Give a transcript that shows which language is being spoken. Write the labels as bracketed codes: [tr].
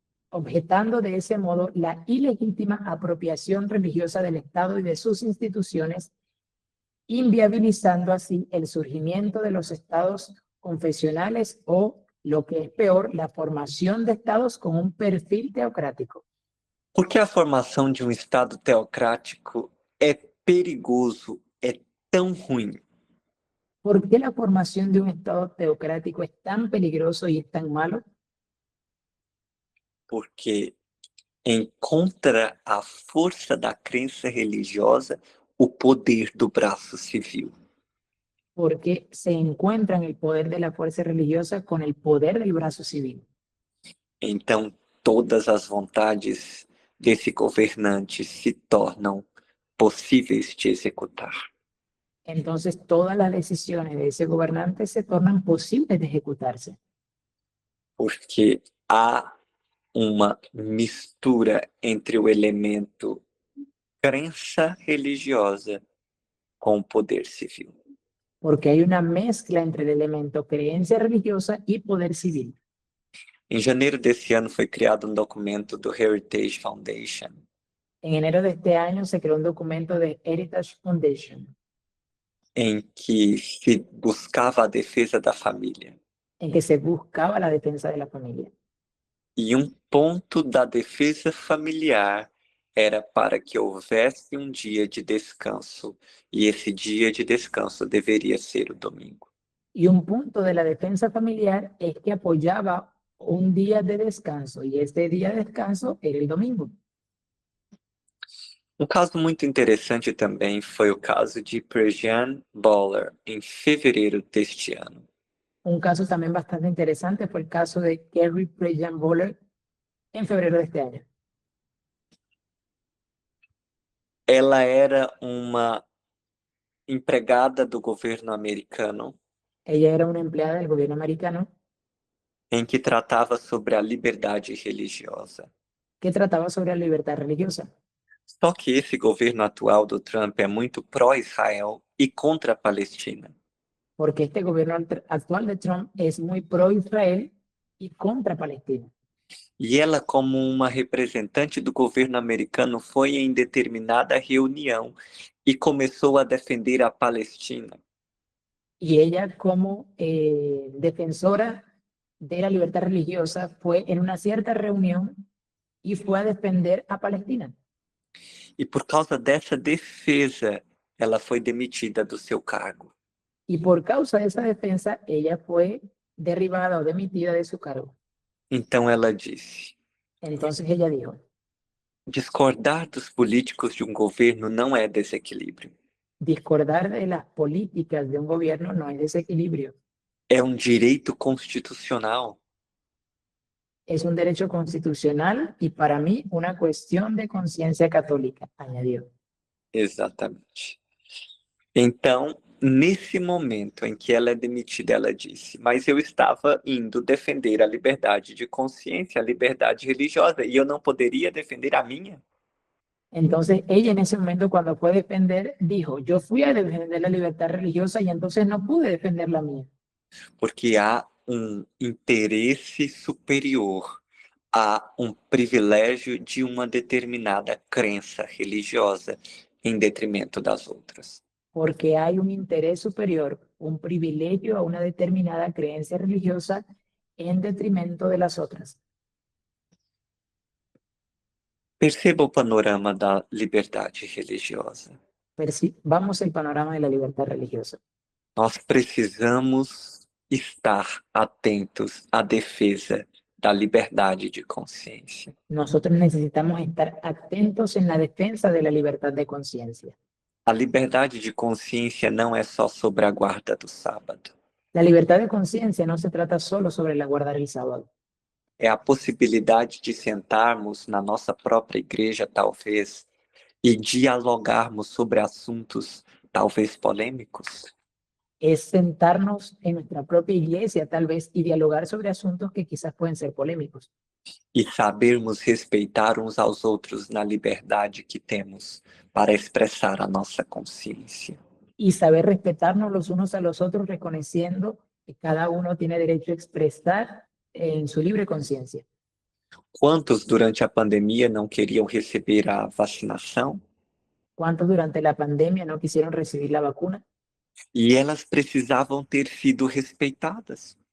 [es] objetando de ese modo la ilegítima apropiación religiosa del Estado y de sus instituciones, inviabilizando así el surgimiento de los estados confesionales o, lo que es peor, la formación de estados con un perfil teocrático. [pt] Por que a formação de um Estado teocrático é perigoso, é tão ruim? [es] ¿Por qué la formación de un estado teocrático es tan peligroso y es tan malo? [pt] Porque encontra a força da crença religiosa o poder do braço civil. [es] Porque se encuentra en el poder de la fuerza religiosa con el poder del brazo civil. [pt] Então, todas as vontades desse governante se tornam possíveis de executar. [es] Entonces todas las decisiones de ese gobernante se tornan posibles de ejecutarse. [pt] Porque há uma mistura entre o elemento crença religiosa com o poder civil. [es] Porque hay una mezcla entre el elemento creencia religiosa y poder civil. [pt] Em janeiro desse ano foi criado um documento do Heritage Foundation, [es] En enero de este año se creó un documento de Heritage Foundation [pt] em que se buscava a defesa da família. [es] en que se buscaba la defensa de la familia. [pt] E um ponto da defesa familiar era para que houvesse um dia de descanso, e esse dia de descanso deveria ser o domingo. [es] Y un punto de la defensa familiar es que apoyaba un día de descanso y este día de descanso era el domingo. [pt] Um caso muito interessante também foi o caso de Prejean Boller, em fevereiro deste ano. [es] Un caso también bastante interesante fue el caso de Carrie Prejean Boller en febrero de este año. [pt] Ela era uma empregada do governo americano [es] Ella era una empleada del gobierno americano [pt] em que tratava sobre a liberdade religiosa. [es] que trataba sobre la libertad religiosa. [pt] Só que esse governo atual do Trump é muito pró-Israel e contra a Palestina. [es] Porque este gobierno actual de Trump es muy pro-Israel y contra Palestina. [pt] E ela, como uma representante do governo americano, foi em determinada reunião e começou a defender a Palestina. [es] Y ella, como defensora de la libertad religiosa, fue en una cierta reunión y fue a defender a Palestina. [pt] E por causa dessa defesa, ela foi demitida do seu cargo. [es] Y por causa de esa defensa, ella fue derribada o demitida de su cargo. [pt] Então ela disse: [es] Entonces ella dijo, [pt] discordar dos políticos de um governo não é desequilíbrio. [es] discordar de las políticas de un gobierno no es desequilibrio, [pt] É um direito constitucional. [es] es un derecho constitucional y para mí una cuestión de conciencia católica, añadió. [pt] Exatamente. Então, nesse momento em que ela é demitida, ela disse: mas eu estava indo defender a liberdade de consciência, a liberdade religiosa, e eu não poderia defender a minha? [es] Entonces ella en ese momento cuando fue a defender, dijo, yo fui a defender la libertad religiosa y entonces no pude defender la mía. [pt] Porque há um interesse superior, há um privilégio de uma determinada crença religiosa em detrimento das outras. [es] Porque hay un interés superior, un privilegio a una determinada creencia religiosa en detrimento de las otras. [pt] Perceba o panorama da liberdade religiosa. [es] Vamos al panorama de la libertad religiosa. [pt] Nós precisamos estar atentos à defesa da liberdade de consciência. [es] Nosotros necesitamos estar atentos en la defensa de la libertad de conciencia. [pt] A liberdade de consciência não é só sobre a guarda do sábado. [es] La libertad de conciencia no se trata solo sobre la guardar el sábado. [pt] É a possibilidade de sentarmos na nossa própria igreja, talvez, e dialogarmos sobre assuntos talvez polêmicos. [es] Es sentarnos en nuestra propia iglesia, tal vez, y dialogar sobre asuntos que quizás pueden ser polémicos. [pt] E sabermos respeitar uns aos outros na liberdade que temos para expressar a nossa consciência. [es] Y saber respetarnos los unos a los otros, reconociendo que cada uno tiene derecho a expresar en su libre conciencia. [pt] Quantos durante a pandemia não queriam receber a vacinação? [es] ¿Cuántos durante la pandemia no quisieron recibir la vacuna? [pt] E elas precisavam ter sido respeitadas